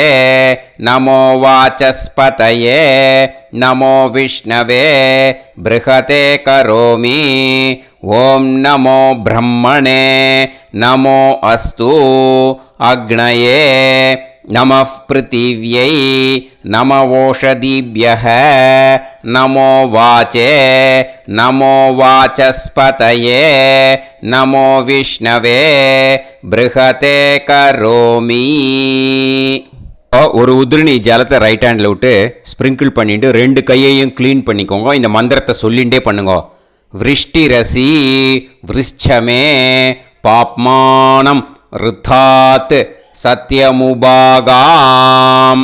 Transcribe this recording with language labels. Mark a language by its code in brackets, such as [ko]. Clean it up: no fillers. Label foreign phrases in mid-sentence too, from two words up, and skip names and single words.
[sa] नमो वाचस्पतये नमो विष्णवे बृहते करोमि ॐ नमो ब्रह्मणे नमो अस्तु अग्नये नमः पृथिव्यै नमवोषधीभ्यः नमो वाचे नमो वाचस्पतये नमो विष्णवे बृहते करोमि [ta] ஒரு உதிரணி ஜலத்தை [en] right hand [ta] விட்டு ஸ்ப்ரிங்கிள் பண்ணிட்டு 2 கையையும் க்ளீன் பண்ணிக்கோங்க. இந்த மந்திரத்தை சொல்லிகிட்டே பண்ணுங்க. [sa] वृष्टिरसि वृश्चमे पाप्मानम् ऋतात् सत्यमुपागाम्.